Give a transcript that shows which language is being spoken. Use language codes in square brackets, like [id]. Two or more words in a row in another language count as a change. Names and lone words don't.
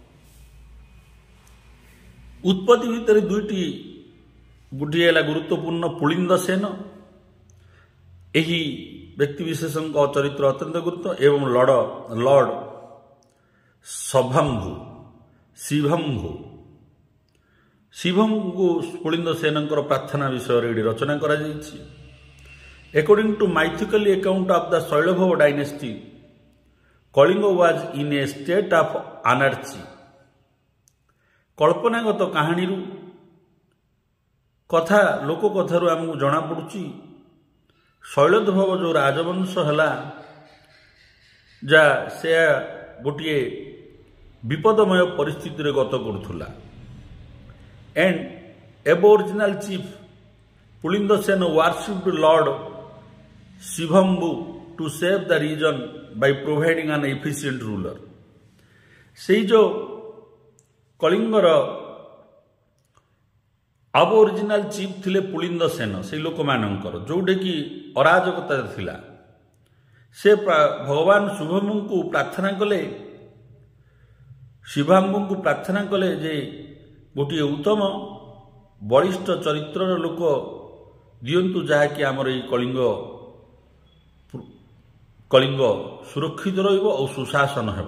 [or] ଉତ୍ପତ୍ତି ଭିତରେ ଦୁଇଟି, ଗୋଟିଏ ହେଲା ଗୁରୁତ୍ୱପୂର୍ଣ୍ଣ ପୁଳିନ୍ଦ ସେନ, ଏହି ବ୍ୟକ୍ତିବିଶେଷଙ୍କ ଚରିତ୍ର ଅତ୍ୟନ୍ତ ଗୁରୁତ୍ୱ, ଏବଂ ଲର୍ଡ ଶିଭମ୍ଙ୍କୁ ପୁଳିନ୍ଦ ସେନଙ୍କର ପ୍ରାର୍ଥନା ବିଷୟରେ ଏଠି ରଚନା କରାଯାଇଛି। [en] According to mythical account of the Shailovava dynasty, Kalinga was in a state of anarchy। [or] କଳ୍ପନାଗତ କାହାଣୀରୁ କଥା, ଲୋକକଥାରୁ ଆମକୁ ଜଣାପଡ଼ୁଛି ଶୈଳୋଦ୍ଭବ ଯେଉଁ ରାଜବଂଶ ହେଲା, ସେ ଗୋଟିଏ ବିପଦମୟ ପରିସ୍ଥିତିରେ ଗତ କରୁଥିଲା। [en] And aboriginal chief ପୁଳିନ୍ଦ ସେନ worshipped Lord ଶିଭମ୍ବୁ to save the region by providing an efficient ruler। [or] ସେଇ ଯେଉଁ କଳିଙ୍ଗର [en] aboriginal chief [or] ଥିଲେ ପୁଳିନ୍ଦ ସେନ, ସେଇ ଲୋକମାନଙ୍କର ଯେଉଁଟାକି ଅରାଜକତା ଥିଲା, ସେ ଭଗବାନ ଶିଭମ୍ବୁଙ୍କୁ ପ୍ରାର୍ଥନା କଲେ ଯେ ଗୋଟିଏ ଉତ୍ତମ ବଳିଷ୍ଠ ଚରିତ୍ରର ଲୋକ ଦିଅନ୍ତୁ, ଯାହାକି ଆମର ଏଇ କଳିଙ୍ଗ କଳିଙ୍ଗ ସୁରକ୍ଷିତ ରହିବ ଓ ସୁଶାସନ ହେବ।